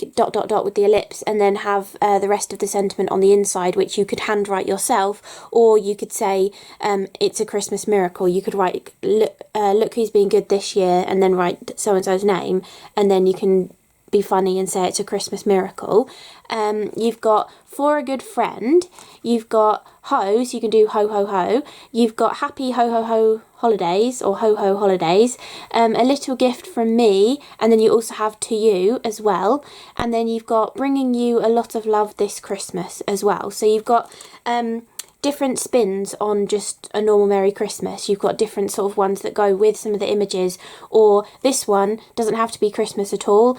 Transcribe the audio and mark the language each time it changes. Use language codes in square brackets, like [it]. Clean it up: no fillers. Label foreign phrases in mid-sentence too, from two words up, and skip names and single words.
[en] with the ellipse, and then have the rest of the sentiment on the inside, which you could handwrite yourself, or you could say it's a Christmas miracle. You could write look who's being good this year, and then write so-and-so's name, and then you can be funny and say it's a Christmas miracle. You've got for a good friend, you've got ho, so you can do ho ho ho, you've got happy ho ho ho holidays, or ho ho holidays, a little gift from me, and then you also have to you as well, and then you've got bringing you a lot of love this Christmas as well. So you've got different spins on just a normal Merry Christmas. You've got different sort of ones that go with some of the images, or this one doesn't have to be Christmas at all.